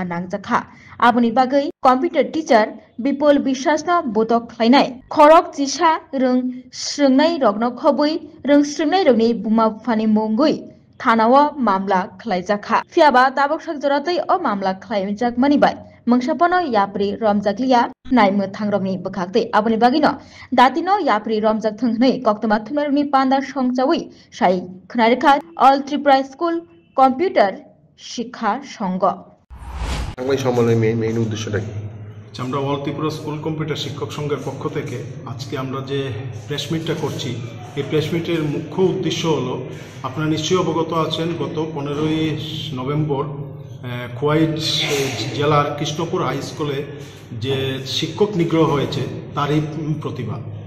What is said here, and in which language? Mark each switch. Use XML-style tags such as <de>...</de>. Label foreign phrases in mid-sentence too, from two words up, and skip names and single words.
<trp>nangjakha aboni bagai</trp> <en>computer teacher</en> <trp>Bipol Bishas no butok khlainai khorok chisa rung srungnai rokno khobui rung srungnai rokni buma phani mungui thanao mamla khlaijakha fiaba tabok sakjoratei o mamla khlaijakmani bai mangsapono yapri romjakliya naimö thangrokni bwkhakte aboni bagino datino yapri romjak thungnei koktoma thumrokni panda songchawi sai khnarekha All Tripura School Computer Shikha Songo</trp> <bn>সাংবাদিক সম্মেলনের মেইন উদ্দেশ্যটা কি? আমরা অল ত্রিপুরা স্কুল কম্পিউটার শিক্ষক সংঘের পক্ষ থেকে আজকে আমরা যে</bn> <en>press meet</en> <bn>করছি এই প্রেস মিটের মুখ্য উদ্দেশ্য হলো আপনারা নিশ্চয়ই অবগত আছেন গত 15ই নভেম্বর খোয়াই জেলার কৃষ্ণপুর হাই স্কুলে যে শিক্ষক নিগ্রহ হয়েছে তারই প্রতিবাদ।</bn>